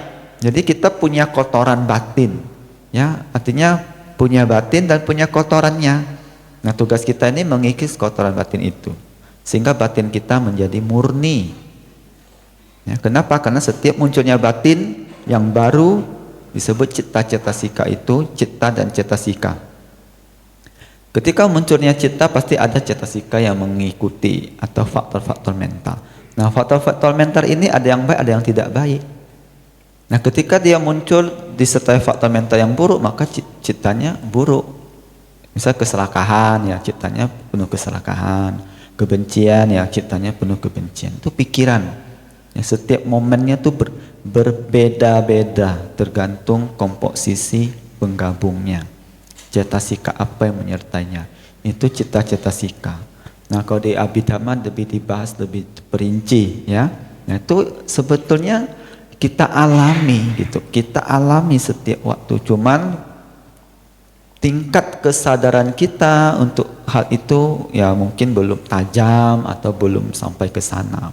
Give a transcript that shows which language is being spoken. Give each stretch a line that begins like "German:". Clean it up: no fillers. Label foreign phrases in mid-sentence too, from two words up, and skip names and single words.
Indonesian: Jadi kita punya kotoran batin, ya, artinya punya batin dan punya kotorannya. Nah tugas kita ini mengikis kotoran batin itu, sehingga batin kita menjadi murni. Ya, kenapa? Karena setiap munculnya batin yang baru disebut
Pali: citta cetasika,
Indonesian: itu citta dan cetasika. Ketika munculnya citta pasti ada cetasika yang mengikuti atau faktor-faktor mental. Nah faktor-faktor mental ini ada yang baik, ada yang tidak baik. Nah ketika dia muncul disertai faktor mental yang buruk, maka cittanya buruk. Misal keserakahan, ya cittanya penuh keserakahan. Kebencian, ya cittanya penuh kebencian. Itu pikiran. Ya, setiap momennya itu berbeda-beda tergantung komposisi penggabungnya. Cetasika apa yang menyertainya, itu
Pali: citta cetasika.
Indonesian: Nah kalau di Abhidhamma lebih dibahas lebih perinci, ya. Nah itu sebetulnya kita alami gitu, kita alami setiap waktu. Cuman tingkat kesadaran kita untuk hal itu ya mungkin belum tajam atau belum sampai ke sana.